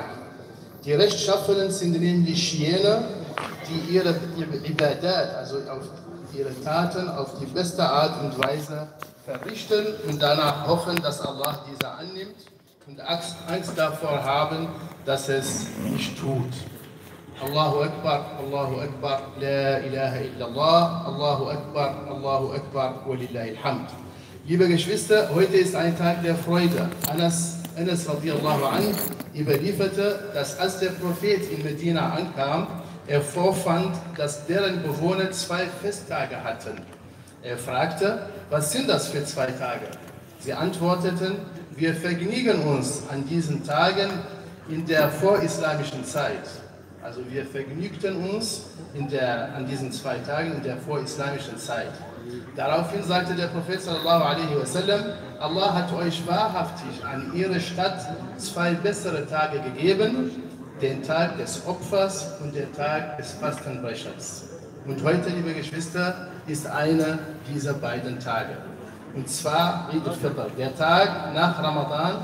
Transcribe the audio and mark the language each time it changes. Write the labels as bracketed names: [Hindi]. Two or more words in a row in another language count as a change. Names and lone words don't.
[German] Die Rechtschaffenen sind nämlich jene, die ihre Ibadat, also auf ihre Taten auf die beste Art und Weise verrichten und danach hoffen, dass Allah diese annimmt und Angst davor haben, dass es nicht tut. [Arabic] الله أكبر، لا إله إلا الله، الله أكبر، ولله الحمد. [German] Liebe Geschwister, heute ist ein Tag der Freude. Anas [Arabic] رضي الله عنه [German] überlieferte, dass als der Prophet in Medina ankam, er vorfand, dass deren Bewohner 2 Festtage hatten. Er fragte, was sind das für 2 Tage? Sie antworteten, wir vergnügen uns an diesen Tagen in der vorislamischen Zeit. Also wir vergnügten uns an diesen 2 Tagen in der vorislamischen Zeit. Daraufhin sagte der Prophet [Arabic] صلى الله عليه وسلم, [German] Allah hat euch wahrhaftig an ihre Stadt 2 bessere Tage gegeben, den Tag des Opfers und den Tag des Fastenbrechens. Und heute, liebe Geschwister, ist einer dieser beiden Tage. Und zwar Eid al-Fitr, der Tag nach Ramadan.